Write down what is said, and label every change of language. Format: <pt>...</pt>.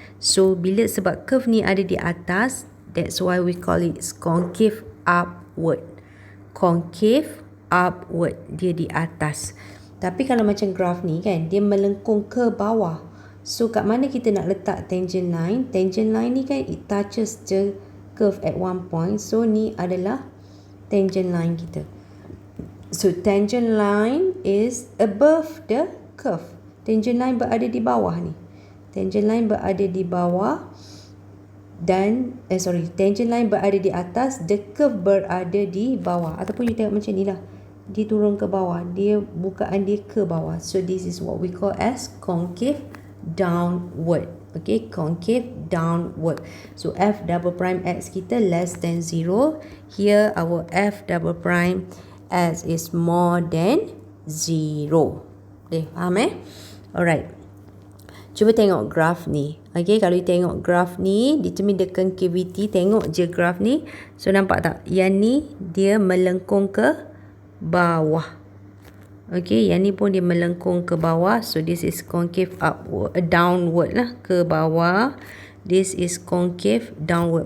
<en>So,</en> <ms>sebab curve ni ada di atas,</ms> <en>that's why we call it concave upward.</en> <ms>Concave upward. Dia di atas. Tapi kalau macam graf ni kan, dia melengkung ke bawah. So, kat mana kita nak letak tangent line?</ms> <en>Tangent line</en> <ms>ni kan,</ms> <en>it touches the curve at one point.</en> <ms>So, ni adalah tangent line kita.</ms> <en>So, tangent line is above the curve.</en> <ms>Tangent line berada di bawah ni. Tangent line berada di bawah. Dan tangent line berada di atas, the curve berada di bawah. Ataupun you tengok macam ni lah, dia turun ke bawah, dia bukaan dia ke bawah.</ms> <en>So this is what we call as concave downward. Okay, concave downward. So f double prime x kita less than 0. Here our f double prime x is more than 0.</en> <ms>Okay, faham Alright. Cuba tengok graf ni. Okay, kalau you tengok graf ni,</ms> <en>determine the concavity,</en> <ms>tengok je graf ni. So, nampak tak? Yang ni, dia melengkung ke bawah. Okay, yang ni pun dia melengkung ke bawah.</ms> <en>So, this is concave upward, downward lah,</en> <ms>ke bawah.</ms> <en>This is concave downward.</en>